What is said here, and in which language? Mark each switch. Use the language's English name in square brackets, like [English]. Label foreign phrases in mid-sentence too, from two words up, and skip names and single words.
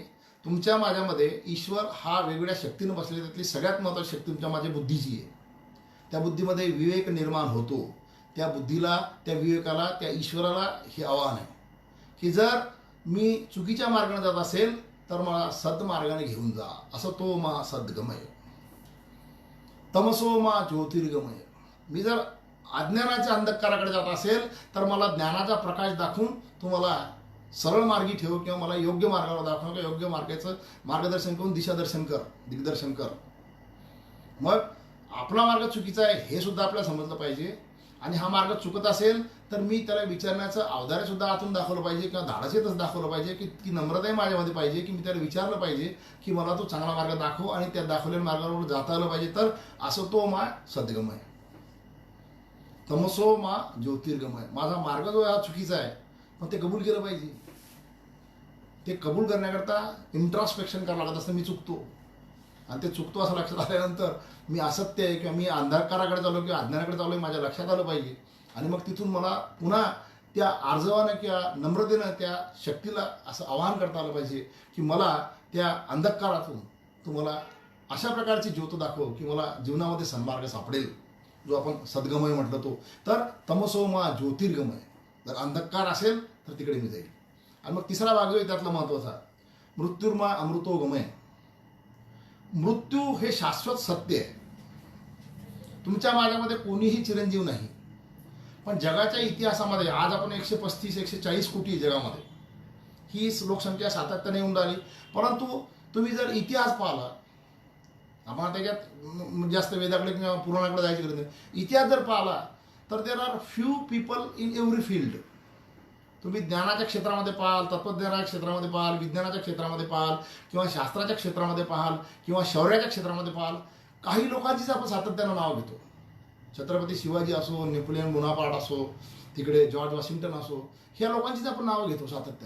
[Marathi] तुमच्या माझ्यामध्ये ईश्वर हा वेगवेगळ्या शक्तीनं बसलेला, त्यातली सगळ्यात महत्त्वाची शक्ती तुमच्या माझ्या बुद्धीची आहे. त्या बुद्धीमध्ये विवेक निर्माण होतो. त्या बुद्धीला, त्या विवेकाला, त्या ईश्वराला हे आव्हान आहे की जर मी चुकीच्या मार्गाने जात असेल तर मला सद्मार्गाने घेऊन जा. [Sanskrit] असं तो मा सद्गमय. तमसो मा ज्योतिर्गमय. [Marathi] मी जर अज्ञानाच्या अंधकाराकडे जात असेल तर मला ज्ञानाचा प्रकाश दाखवून तुम्हाला सरळ मार्गी ठेव, किंवा मला योग्य मार्गावर दाखव, किंवा योग्य मार्गाचं मार्गदर्शन करून दिशादर्शन कर, दिग्दर्शन कर. मग आपला मार्ग चुकीचा आहे हे सुद्धा आपल्याला समजलं पाहिजे. आणि हा मार्ग चुकत असेल तर मी त्याला विचारण्याचं अवधार्य सुद्धा आतून दाखवलं पाहिजे, किंवा धाडसेतच दाखवलं पाहिजे, की नम्रताही माझ्यामध्ये पाहिजे, की मी त्याला विचारलं पाहिजे की मला तो चांगला मार्ग दाखव, आणि त्या दाखवलेल्या मार्गावर जाता आलं पाहिजे. [Sanskrit] तर असं तो मा सद्गमय. तमसो मा ज्योतिर्गमय. [Marathi] माझा मार्ग जो हा चुकीचा आहे, मग ते कबूल केलं पाहिजे. ते कबूल करण्याकरता इंट्रॉस्पेक्शन करावं लागत असतं. मी चुकतो, आणि ते चुकतो असं लक्षात आल्यानंतर मी असत्य आहे किंवा मी अंधकाराकडे चाललो किंवा अज्ञानाकडे चाललो आहे माझ्या लक्षात आलं पाहिजे. आणि मग तिथून मला पुन्हा त्या आर्जवानं किंवा नम्रतेनं त्या शक्तीला असं आवाहन करता आलं पाहिजे की मला त्या अंधकारातून तुम्हाला अशा प्रकारची ज्योत दाखव की मला जीवनामध्ये सन्मार्ग सापडेल, जो आपण सद्गमय म्हटलं तो. [Sanskrit] तर तमसो मा ज्योतिर्गमय. [Marathi] जर अंधकार असेल तर तिकडे मी जाईल. आणि मग तिसरा भाग जो आहे त्यातला महत्त्वाचा, [Sanskrit] मृत्युर्मा अमृतो गमय. [Marathi] मृत्यू हे शाश्वत सत्य आहे. तुमच्या माझ्यामध्ये कोणीही चिरंजीव नाही. पण जगाच्या इतिहासामध्ये आज आपण 135-140 कोटी जगामध्ये, ही लोकसंख्या सातत्याने येऊन राहिली. परंतु तुम्ही जर इतिहास पाहिला, आपण त्याच्यात जास्त वेदाकडे किंवा पुराणाकडे जायची गरज नाही. इतिहास जर पाहिला तर [English] there are few people in every field. [Marathi] तुम्ही ज्ञानाच्या क्षेत्रामध्ये पाहाल, तत्त्वज्ञानाच्या क्षेत्रामध्ये पाहाल, विज्ञानाच्या क्षेत्रामध्ये पाहाल, किंवा शास्त्राच्या क्षेत्रामध्ये पाहाल, किंवा शौर्याच्या क्षेत्रामध्ये पाहाल, काही लोकांचीच आपण सातत्यानं नाव घेतो. छत्रपती शिवाजी असो, नेपोलियन बोनापार्ट असो, तिकडे जॉर्ज वॉशिंग्टन असो, ह्या लोकांचीच आपण नावं घेतो सातत्यानं.